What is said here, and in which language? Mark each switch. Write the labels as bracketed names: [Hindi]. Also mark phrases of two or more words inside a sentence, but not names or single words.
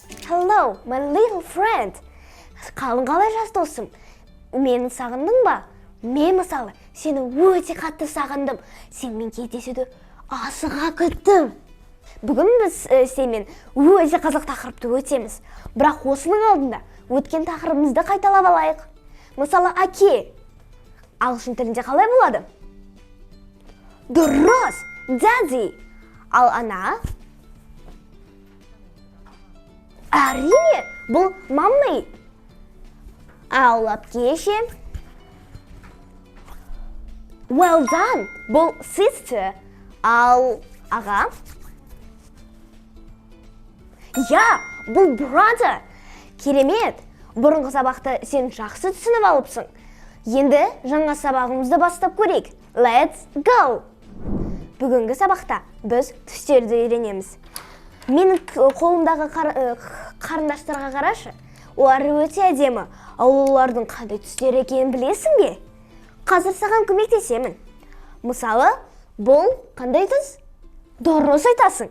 [English] Hello, my little friend. [Kazakh] Қалай жас досым? Мені сағындың ба? Мен мысалы, сені өте қатты сағындым. Сенмен кездесуді асыға күттім. Бүгін біз сенімен өте қызық тақырыпты өтеміз. Бірақ осының алдында өткен тақырыбымызды қайталап алайық. Мысалы, әке ағылшын тілінде қалай болады? Дұрыс, daddy. Ал ана? Әрине, бұл mommy. Ал әпкеше? [English] Well done, [Kazakh] бұл sister. Ал аға? Я, бұл brother. Керемет, бұрынғы сабақты сен жақсы түсініп алыпсың. Енді жаңа сабағымызды бастап көрейік. [English] Let's go! [Kazakh] Бүгінгі сабақта біз түстерді үйренеміз. Менің қолымдағы қарындаштарға қарашы. Олар өте әдемі. Ал олардың қандай түстер екенін білесің бе? Қазір саған көмектесемін. Мысалы, бұл қандай түс? Дұрыс айтасың.